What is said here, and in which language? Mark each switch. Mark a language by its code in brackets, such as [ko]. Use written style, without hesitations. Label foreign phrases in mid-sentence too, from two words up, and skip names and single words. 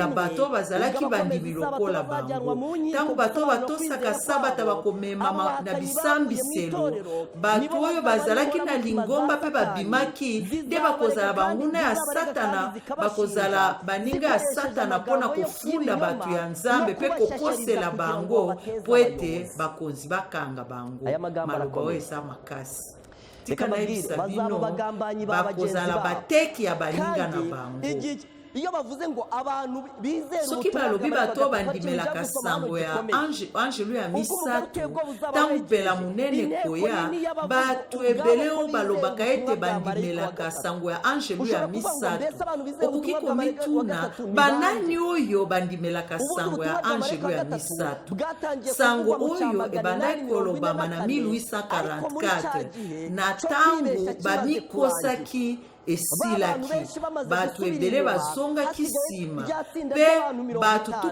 [ln] bato bazalaki bandimi lokola bango ntango bato batosaka sabata bakomema na bisambiselo bato oyo bazalaki na lingomba mpe babimaki nde bakozala banguna ya satana bakozala baninga ya satana mpona kofunda bato ya nzambe mpe kokosela bango po ete bakonzi bakanga bango maloba oyo eza makasi tika nayebisa bino bakozala bateki ya baninga na bango [rw] iyo bavuze ngo abantu bizera [ln] soki balobi bato bandimelaka sango ya angelu ya misato ntango pela munene koya bato ebele oyo balobaka ete bandimelaka sango ya angelu ya misato okoki komituna banani oyo bandimelaka sango ya angelu ya misato sango oyo ebandaki kolobama na 1844 na ntango bamikosaki esilaki bato ebele bazongaki nsima mpe bato